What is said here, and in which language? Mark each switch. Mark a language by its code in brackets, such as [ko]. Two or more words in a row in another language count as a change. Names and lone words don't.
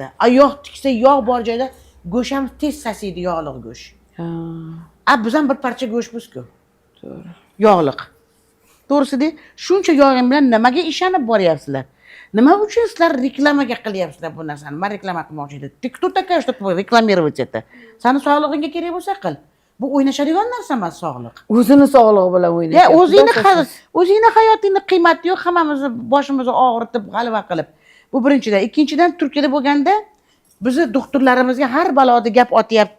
[uz] Yog' tiksa yog' bor joyda go'sht ham tez sasiydi, yog'liq go'sht. Biz ham bir parcha go'shtmiz-ku. To'g'ri. Yog'liq. To'g'risida shuncha yog'im bilan nimaga ishonib boryapsizlar? Nima uchun sizlar reklamaga qilyapsizlar bu narsani? Men reklama qilmoqchi edim. [ru] Кто такая, что рекламировать это? [uz] Sani sog'lig'ingga kerak bo'lsa qil. Bu o'ynashadigan narsa emas sog'liq. O'zini sog'lig'i bilan o'ynaydi. O'zingni hayotingni qiymati yo'q, hammamizni boshimizni og'ritib, g'alva qilib. Bu birinchidan. Ikkinchidan, Turkiyada bo'lganda bizni doktorlarimizga har baloda gap otyapti.